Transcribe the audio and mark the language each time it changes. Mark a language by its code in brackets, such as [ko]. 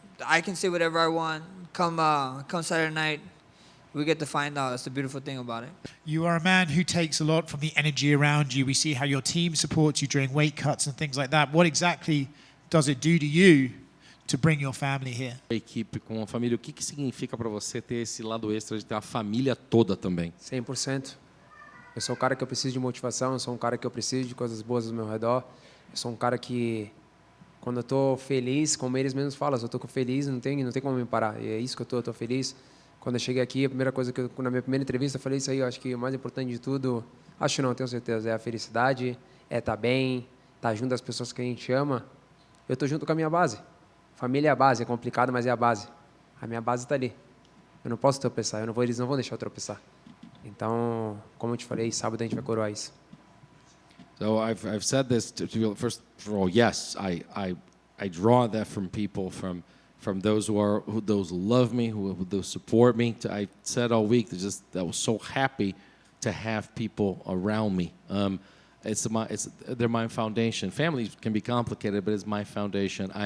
[en] I can say whatever I want. Come Saturday night, we get to find out. That's the beautiful thing about it. You are a man who takes a lot from the energy around you. We see how your team supports you during weight cuts and things like that. What exactly does it do to you to bring your family here? [pt] A equipe com a família, o que que significa para você ter esse lado extra de ter a família toda também? 100%. Eu sou um cara que eu preciso de motivação, eu sou um cara que eu preciso de coisas boas ao meu redor. Eu sou um cara que, quando eu estou feliz, como eles mesmos falam, se eu estou feliz, não tem como me parar. E é isso que eu estou feliz. Quando eu cheguei aqui, a primeira coisa que na minha primeira entrevista, eu falei isso aí, eu acho que o mais importante de tudo, acho não, tenho certeza, é a felicidade, é estar bem, estar junto das pessoas que a gente ama. Eu estou junto com a minha base. Família é a base, é complicado, mas é a base. A minha base está ali. Eu não posso tropeçar, eles não vão deixar eu tropeçar. Então, como eu te falei, sábado a gente vai coroar isso. [en] So I've said this to you. First of all, yes, I draw that from people, from those who those love me, who those support me. I said all week that I was so happy to have people around me. They're my foundation. Family can be complicated, but it's my foundation.